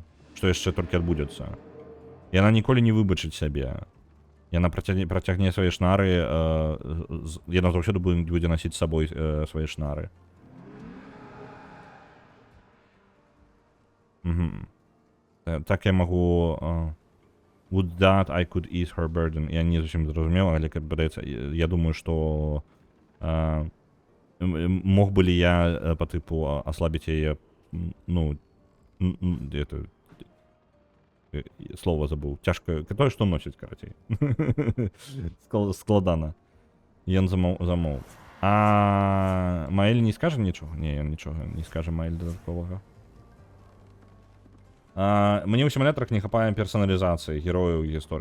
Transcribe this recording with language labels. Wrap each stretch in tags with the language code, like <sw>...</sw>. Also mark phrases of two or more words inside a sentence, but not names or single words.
<be>Што яшчэ толькі адбудзецца. Яна ніколі не выбачыць сябе. Яна працягне свае шнары, яна заўсёды будзе насіць з сабой свае шнары. Так я магу...</be> <en>Would that I could ease her burden.</en> <be>Я не зусім зразумеў, але, как падаецца, я думаю, што мог бы ли я па тыпу аслабіць яе, ну,</be> <ru>это... Слово забыл. Тяжко.</ru> <be>Тое, што носіць, карацей. Складана. Ён замоўк. А Маэль не скажа нічога? Не, ён нічога не скажа Маэль дадатковага. Мне ў сімулятарах не хапае персаналізацыі герояў і гісторыі.</be>